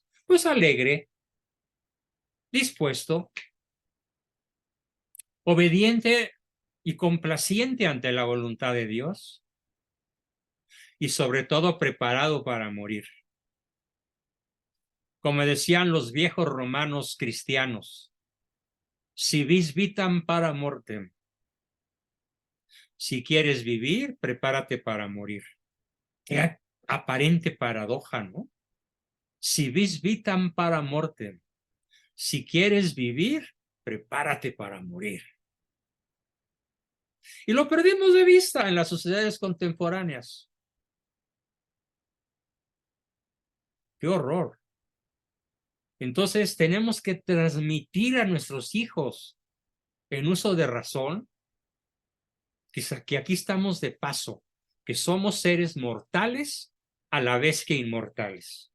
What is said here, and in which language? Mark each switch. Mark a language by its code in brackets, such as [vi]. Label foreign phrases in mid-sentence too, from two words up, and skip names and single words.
[es] Pues alegre, dispuesto, obediente y complaciente ante la voluntad de Dios y sobre todo preparado para morir. Como decían los viejos romanos cristianos, [la] si vis vitam para mortem. [es] Si quieres vivir, prepárate para morir. Qué aparente paradoja, ¿no? [la] Si vis vitam para mortem. [es] Si quieres vivir, prepárate para morir. Y lo perdimos de vista en las sociedades contemporáneas. ¡Qué horror! Entonces tenemos que transmitir a nuestros hijos en uso de razón que aquí estamos de paso, que somos seres mortales a la vez que inmortales.